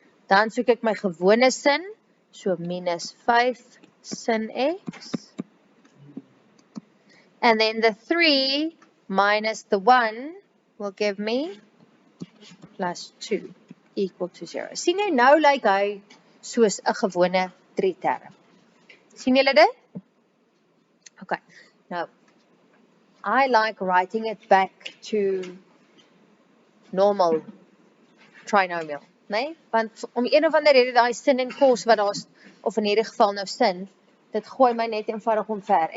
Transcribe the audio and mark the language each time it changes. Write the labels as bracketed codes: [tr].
[af] Dan soek ek my gewone sin, so minus 5 sin x. [en] And then the 3 minus the 1 will give me plus 2 equal to 0. [af] Sien jy nou lyk hy soos 'n gewone 3-term. Sien julle dit? [en] Okay, now I like writing it back to normal trinomial, né? [af] Want om een of ander rede daai sin en cos wat daar's, of in hierdie geval nou sin, dit gooi my net eenvoudig omver.